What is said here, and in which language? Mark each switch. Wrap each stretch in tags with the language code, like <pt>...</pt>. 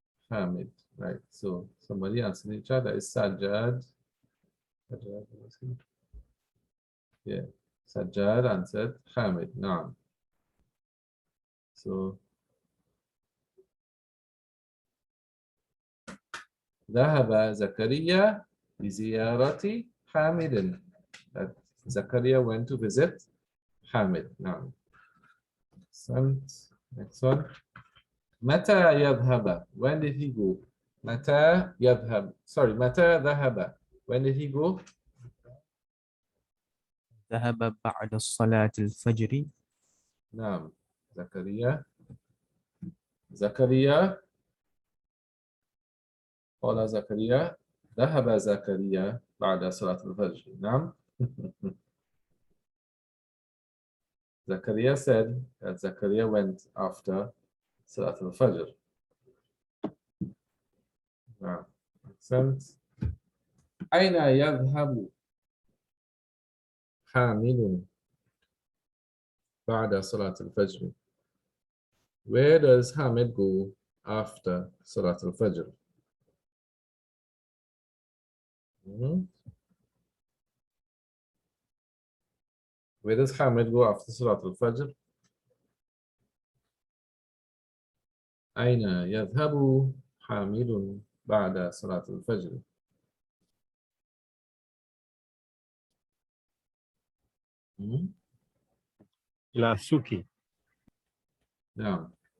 <en>Hamid, right? So somebody answered in the chat. That is Sajjad. Sajjad, was he? Yeah, Sajjad answered Hamid. Now, so</en> <ar>ذهب زكريا لزيارة حامد.</ar> <en>That Zakaria went to visit Hamid. Now, next one.</en> <ar>متى يذهب?</ar> <en>When did he go?</en> <ar>متى يذهب?</ar> <en>Sorry,</en> <ar>متى ذهب?</ar> <en>When did he go?</en> <ar>ذهب بعد صلاة الفجر. نعم. زكريا قال زكريا ذهب زكريا بعد صلاة الفجر. نعم.</ar> <en>Zakaria said that Zakaria went after Salat al-Fajr. Now, makes sense.</en> <ar>أين يذهب حامل بعد صلاة الفجر?</ar> <en>Where does Hamid go after Salat al-Fajr? Where does Hamid go after Salat al-Fajr?</en> <ar>أين يذهب حامل بعد صلاة الفجر؟ إلى السوق. نعم.</ar>